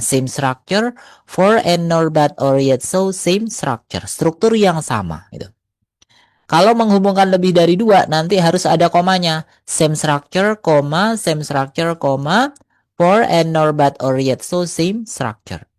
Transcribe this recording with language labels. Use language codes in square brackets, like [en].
[en] Same structure, for and nor but or yet so, same structure. [id] Struktur yang sama. Gitu. Kalau menghubungkan lebih dari dua, nanti harus ada komanya. [en] Same structure, same structure, for and nor but or yet so, same structure.